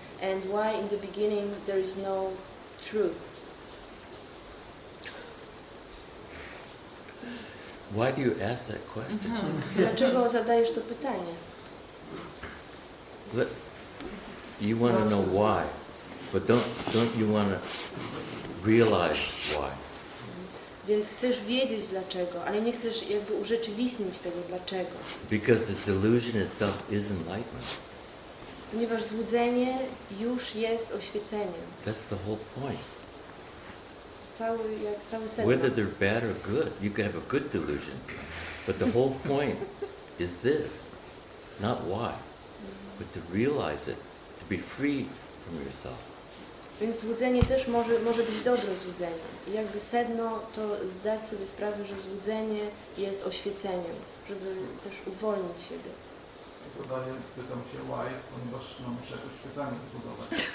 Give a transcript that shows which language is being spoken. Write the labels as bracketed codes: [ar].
[en] And why in the beginning there is no truth? Why do you ask that question? [pl] Dlaczego zadajesz to pytanie? [en] You want to know why, but don't you want to realize why? [pl] Więc chcesz wiedzieć dlaczego, ale nie chcesz jakby urzeczywistnić tego dlaczego. [en] Because the delusion itself is enlightenment. [pl] Ponieważ złudzenie już jest oświeceniem. [en] That's the whole point. [pl] Cały sedno. [en] Whether they're bad or good, you can have a good delusion, but the whole point is this, not why, but to realize it, to be free from yourself. [pl] Więc złudzenie też może być dobre złudzenie. I jakby sedno to zdać sobie sprawę, że złudzenie jest oświeceniem, żeby też uwolnić siebie. Pytam się why, ponieważ muszę jakieś pytanie zbudować.